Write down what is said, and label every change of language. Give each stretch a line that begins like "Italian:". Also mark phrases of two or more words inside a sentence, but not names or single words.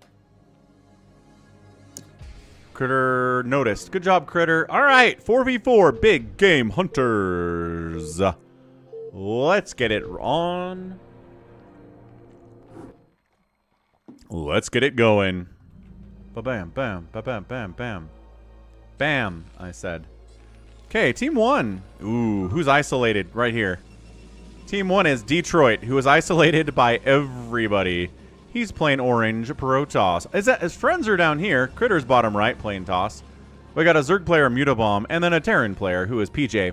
English: Critter noticed. Good job, Critter. All right, 4v4 Big Game Hunters. Let's get it on. Let's get it going. Ba-bam, bam, ba-bam, bam, bam. Bam, I said. Okay, Team 1. Ooh, who's isolated? Right here. Team 1 is Detroit, who is isolated by everybody. He's playing orange pro toss. His friends are down here. Critter's bottom right playing toss. We got a Zerg player, Mutabomb, and then a Terran player, who is PJ.